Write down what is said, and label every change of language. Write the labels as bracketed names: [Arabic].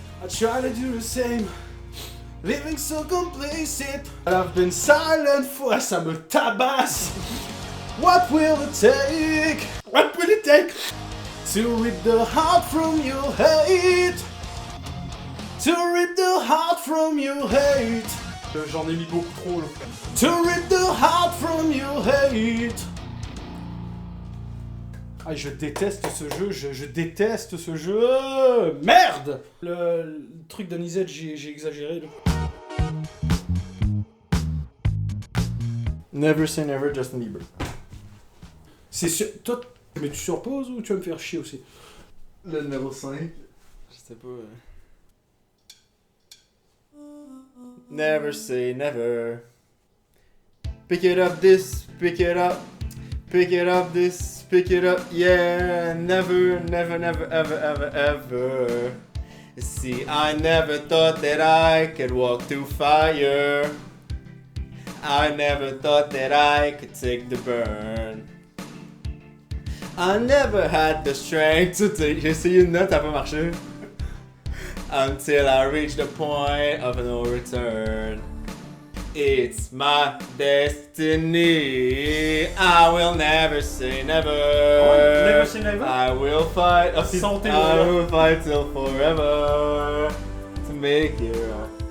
[English] I try to do the same. Living so complacent. I've been silent for... [French] Ça me tabasse. [English] What will it take? What will it take to rip the heart from your hate? To rip the heart from your hate. [French] J'en ai mis beaucoup trop là. [English] To rip the heart from your hate. [French] Ah, je déteste ce jeu, je déteste ce jeu. Merde! Le truc d'Anisette, j'ai exagéré là. [English] Never Say Never, Justin Bieber. [French] C'est sûr. Toi, mais tu surposes ou tu vas me faire chier aussi? Le numéro 5. Je sais pas. [English] Never say never. Pick it up this, pick it up. Pick it up this, pick it up, yeah. Never, never, never, ever, ever, ever. See, I never thought that I could walk through fire. I never thought that I could take the burn. I never had the strength to take... [French] J'ai essayé une note, ça a pas marché. [English] Until I reached the point of no return. It's my destiny. I will never say never. Never say never? I will fight. [French] Santé, [English] I will fight till forever to make it right.